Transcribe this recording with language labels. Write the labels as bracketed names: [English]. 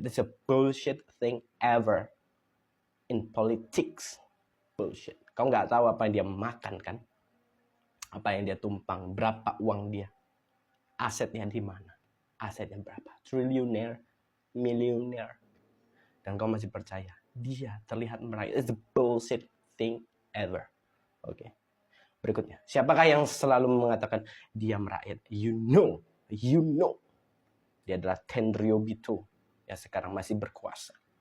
[English] It's a bullshit thing ever. In politics. Bullshit. [Indonesian] Kau nggak tahu apa yang dia makan kan? Apa yang dia tumpang. Berapa uang dia. Asetnya di mana. Asetnya berapa. Triliuner. Milioner. Dan kau masih percaya dia terlihat merakyat. [English] It's the bullshit thing ever. [Indonesian] Oke. Berikutnya, siapakah yang selalu mengatakan dia merakyat? [English] You know. [Indonesian] Dia adalah Tenryobito yang sekarang masih berkuasa.